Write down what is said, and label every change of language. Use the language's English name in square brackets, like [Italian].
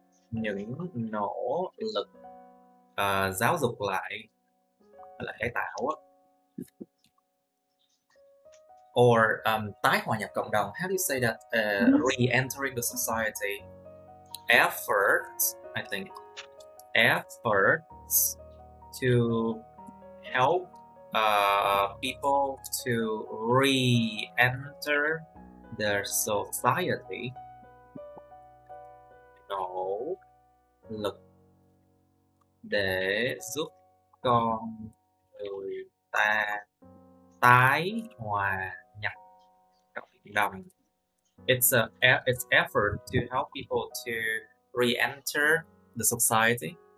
[Vietnamese] Những nỗ lực giáo dục lại là cải tạo á. Or tái hòa nhập cộng đồng. [English] How do you say that? Re-entering the society. Efforts, I think. Efforts to help people to re-enter their society. [Vietnamese] Nỗ lực để giúp con người ta tái hòa nhập cộng đồng. [English] It's effort to help people to re-enter the society.